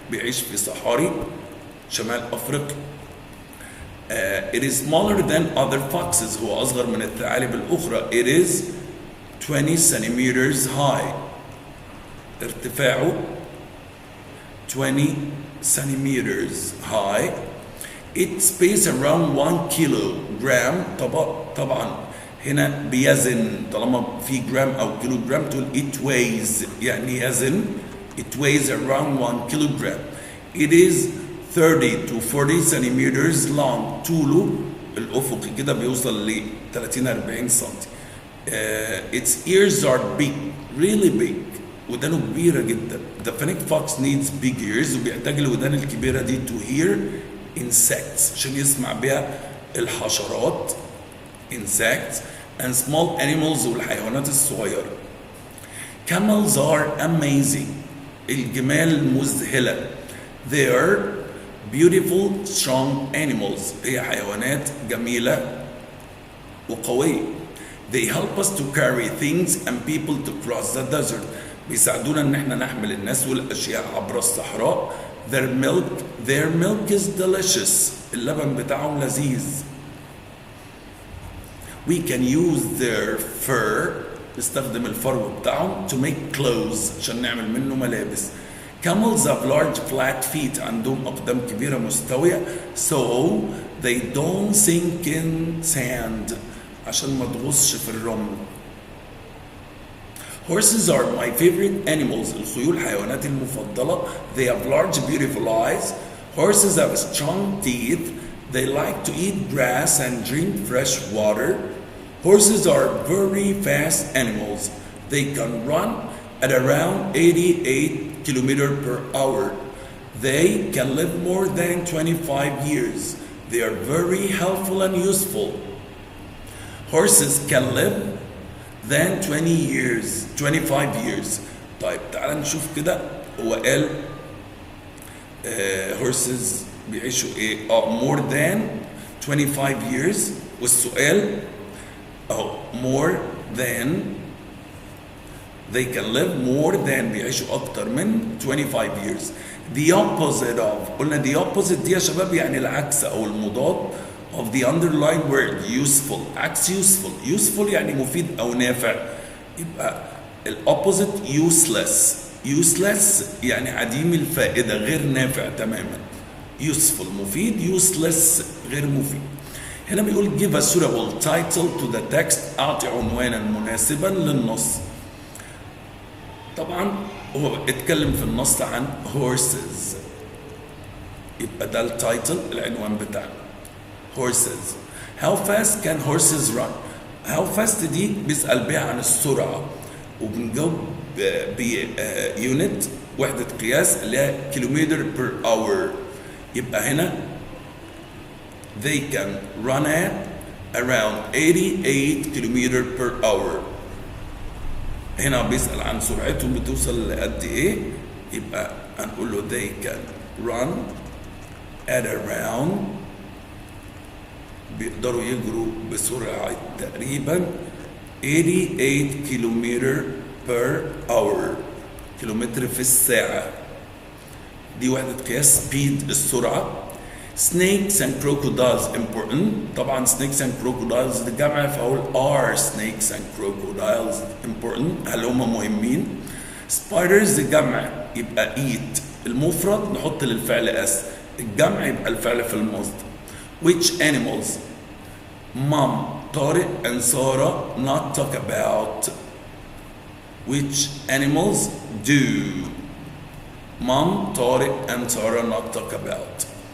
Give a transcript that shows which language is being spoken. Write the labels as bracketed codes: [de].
[ar] بيعيش في صحاري شمال أفريقيا. [en] It is smaller than other foxes. [ar] هو أصغر من الثعالب الأخرى. [en] It is 20 centimeters high. [ar] ارتفاعه [en] 20 centimeters high. It weighs around 1 kilogram. [ar] طبعا هنا بيزن، طالما في جرام أو كيلو جرام تقول [en] it weighs [ar] يعني يزن. [en] It weighs around 1 kilogram. It is 30 to 40 centimeters long. [ar] طوله الأفقي كده بيوصل ل 30-40 سنتي. [en] Its ears are big, really big. [ar] ودانه كبيرة جدا. [en] The fennec fox needs big ears. [ar] وبيحتاج الودان الكبيرة دي [en] to hear insects [ar] عشان يسمع بها الحشرات [en] insects and small animals [ar] والحيوانات الصغيرة. [en] Camels are amazing. [ar] الجمال مذهلة. [en] They are beautiful strong animals. [ar] هي حيوانات جميلة وقوية. [en] They help us to carry things and people to cross the desert. [ar] بيساعدونا ان احنا نحمل الناس والاشياء عبر الصحراء. [en] Their milk is delicious. [ar] اللبن بتاعهم لذيذ. [en] We can use their fur. [ar] نستخدم الفرو بتاعهم [en] to make clothes [ar] عشان نعمل منه ملابس. [en] Camels have large flat feet. [ar] عندهم أقدام كبيرة مستوية [en] so they don't sink in sand [ar] عشان ما تغصش في الرمل. [en] Horses are my favorite animals. [ar] الخيول حيواناتي المفضلة. [en] They have large beautiful eyes. Horses have strong teeth. They like to eat grass and drink fresh water. Horses are very fast animals. They can run at around 88 kilometers per hour. They can live more than 25 years. They are very helpful and useful. Horses can live than 25 years. [ar] طيب تعال نشوف كده. هو قال horses بيعيشوا ايه؟ [en] more than 25 years. [ar] والسؤال [en] more than they can live more than [ar] بيعيشوا أكتر من [en] 25 years. The opposite of [ar] قلنا [en] the opposite [ar] دي يا شباب يعني العكس أو المضاد [en] of the underlined word useful. [ar] عكس useful يعني مفيد أو نافع. يبقى [en] opposite useless [ar] يعني عديم الفائدة غير نافع تماما. useful مفيد useless غير مفيد. هنا بيقول [en] give a suitable title to the text. [ar] أعطي عنوانا مناسبا للنص. طبعا هو اتكلم في النص عن horses. يبقى ده التايتل العنوان بتاعنا. [en] horses. How fast can horses run? How fast [ar] دي بيسأل بيها عن السرعة وبنجاوب بيونت وحدة قياس اللي هي كيلومتر [en] per hour. [ar] يبقى هنا [en] they can run at around 88 kilometer per hour. [ar] هنا بيسأل عن سرعتهم بتوصل لقد ايه. يبقى هنقول له [en] they can run at around [ar] بيقدروا يجروا بسرعة تقريبا 88 كيلومتر [en] per hour. [ar] كيلومتر في الساعة. دي وحدة قياس speed السرعة. [en] Snakes and crocodiles important. [ar] طبعا [en] snakes and crocodiles [ar] ده جمع فأقول [en] are snakes and crocodiles important. [ar] هل هم مهمين؟ Spiders ده جمع يبقى eat. المفرد نحط للفعل اس. الجمع يبقى الفعل في المصدر. [en] Which animals Mom, Tariq and Sarah not talk about? Which animals do Mom, Tariq and Sarah not talk about?